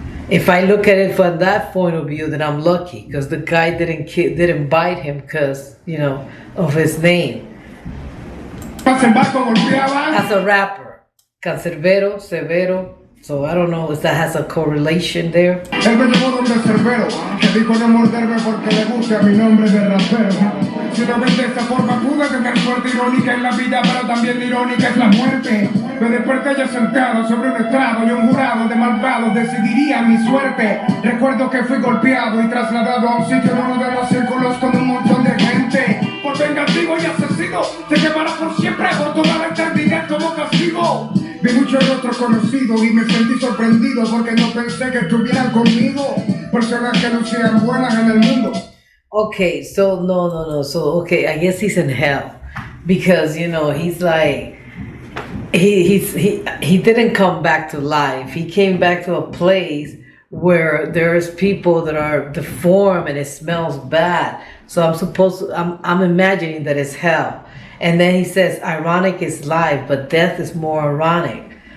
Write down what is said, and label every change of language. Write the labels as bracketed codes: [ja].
[en] If I look at it from that point of view, then I'm lucky because the guy didn't bite him because, of his name. As a rapper, Canserbero, Severo. So I don't know if that has a correlation there. [es] Él me llevó donde Canserbero, que dijo no morderme porque le guste a mi nombre de rapero. Si lo ves de esta forma, pude tener suerte irónica en la vida, pero también irónica es la muerte. Me desperté ya sentado sobre un estrado y un jurado de malvados decidiría mi suerte. Recuerdo que fui golpeado y trasladado a un sitio en uno de los círculos con un montón de gente. Por vengativo y asesino, te llevará por siempre, por toda la eternidad como castigo. Vi muchos rostros conocidos y me sentí sorprendido porque no pensé que estuvieran conmigo. Personas que lucían buenas en el mundo. [en] Okay, so no. So, okay, I guess he's in hell. Because, he's like, he didn't come back to life. He came back to a place where there's people that are deformed and it smells bad. So I'm imagining that it's hell. And then he says, ironic is life, but death is more ironic.